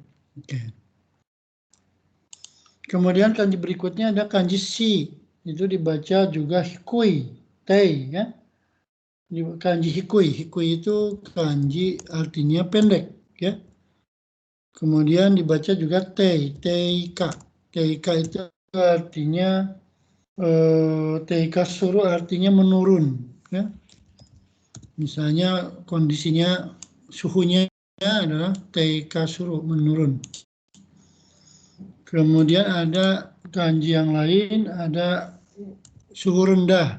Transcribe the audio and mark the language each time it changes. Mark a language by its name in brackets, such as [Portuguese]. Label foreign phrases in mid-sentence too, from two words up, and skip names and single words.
[Indonesian] Oke. Kemudian kanji berikutnya ada kanji shi, itu dibaca juga [Japanese] 低い、てい [Indonesian] ya. Kanji hikui, hikui itu kanji artinya pendek ya. Kemudian dibaca juga [Japanese] てい、低下. [Indonesian] Teika itu artinya [Japanese] 低下する [Indonesian] artinya menurun ya. Misalnya kondisinya suhunya adalah [Japanese] 低下する [Indonesian] menurun. Kemudian ada kanji yang lain, ada suhu rendah.